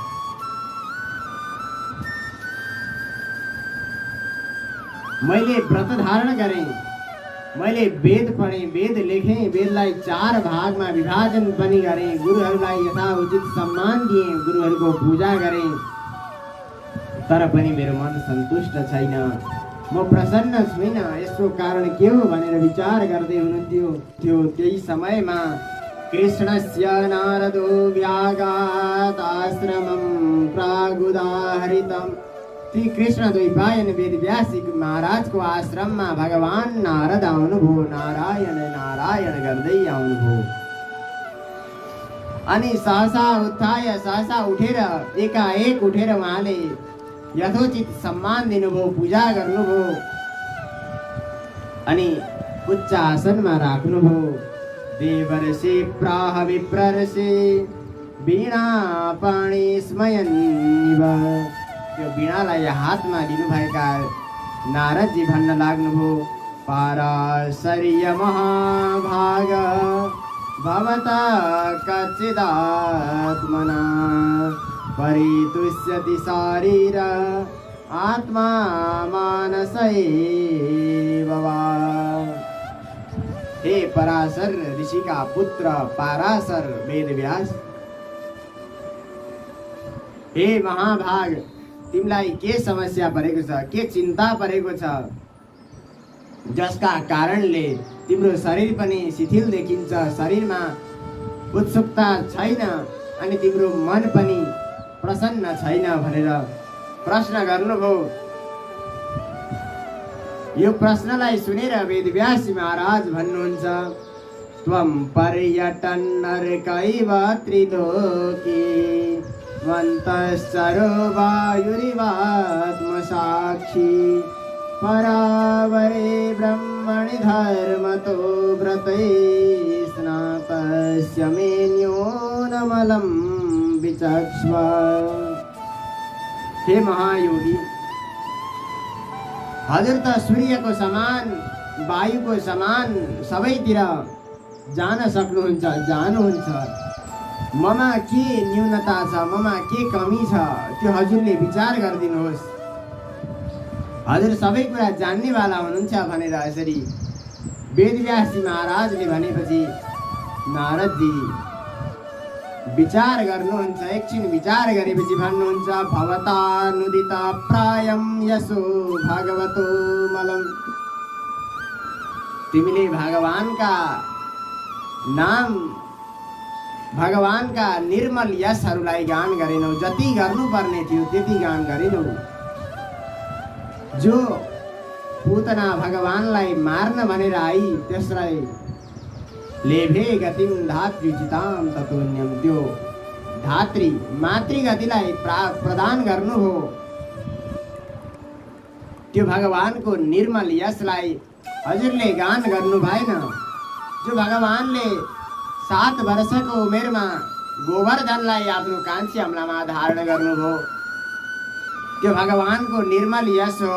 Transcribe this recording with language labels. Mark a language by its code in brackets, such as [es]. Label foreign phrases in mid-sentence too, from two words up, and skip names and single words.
[ne] मैले व्रत धारण गरेँ, मैले वेद पढेँ, वेद लेखेँ, वेदलाई 4 भागमा विभाजन पनि गरेँ, गुरुहरूलाई यथाउचित सम्मान दिएँ, गुरुहरूको पूजा गरेँ, तर पनि मेरो मन सन्तुष्ट छैन, म प्रसन्न छुइन। यसको कारण के हो भनेर विचार गर्दै हुनुहुन्थ्यो। त्यही समयमा [sa] कृष्णस्य नारदो व्यागात आश्रमं प्रागुदाहरितम्। [ne] श्री कृष्ण द्वैपायन वेदव्यासी महाराजको आश्रममा भगवान नारद आउनुभयो। नारायण नारायण गर्दै आउनुभयो। अनि सहसा उठेर एकाएक उठेर उहाँले यथोचित सम्मान दिनुभयो, पूजा गर्नुभयो अनि उच्च आसनमा राख्नुभयो। [sa] देवर्षि प्राह विप्रर्षि वीणा पाणी स्मयन्निव। [ne] त्यो वीणालाई हातमा लिनुभएका नारदजी भन्न लाग्नुभयो, [sa] पाराशर्य महाभाग भवता कच्चिदात्मना परितुष्यति शारीर आत्मा मानसैव वा। [ne] हे पराशर ऋषिका पुत्र पाराशर वेदव्यास, हे महाभाग, तिमीलाई के समस्या परेको छ, के चिन्ता परेको छ, जसका कारणले तिम्रो शरीर पनि शिथिल देखिन्छ, शरीरमा उत्सुकता छैन अनि तिम्रो मन पनि प्रसन्न छैन भनेर प्रश्न गर्नुभयो। यो प्रश्नलाई सुनेर वेदव्यास महाराज भन्नुहुन्छ, [sa] त्वं पर्यटन नरकैव त्रिलोकी वन्तश्चरो वायुरिवात्मसाक्षी परावरे ब्रह्मणि धर्मतो व्रतै स्नातस्य मेन्योनमलं विचक्ष्व। [ne] हे महायोगी, हजुर त सूर्यको समान, वायुको समान सबैतिर जान सक्नुहुन्छ, जानुहुन्छ। ममा के न्यूनता छ, ममा के कमी छ, त्यो हजुरले विचार गरिदिनुहोस्। हजुर सबै कुरा जान्नेवाला हुनुहुन्छ भनेर यसरी वेदव्यासजी महाराजले भनेपछि नारदजी विचार गर्नुहुन्छ। एकछिन विचार गरेपछि भन्नुहुन्छ, [sa] भवतानुदित प्रायं यशो भगवतो मलम। [ne] तिमीले भगवानका नाम, भगवानका निर्मल यशहरूलाई गान गरेनौ, जति गर्नुपर्ने थियो त्यति गान गरेनौ। जो पूतना भगवानलाई मार्न भनेर आई त्यसलाई [sa] लेभे गतिम धात्रीचिताम ततोन्यम, [ne] त्यो धात्री मातृगतिलाई प्रदान गर्नुभयो। त्यो भगवानको निर्मल यशलाई हजुरले गान गर्नु भएन। जो भगवानले 7 वर्षको उमेरमा गोवर्धनलाई आफ्नो कान्छी अमलामा धारण गर्नुभयो, त्यो भगवानको निर्मल यश हो।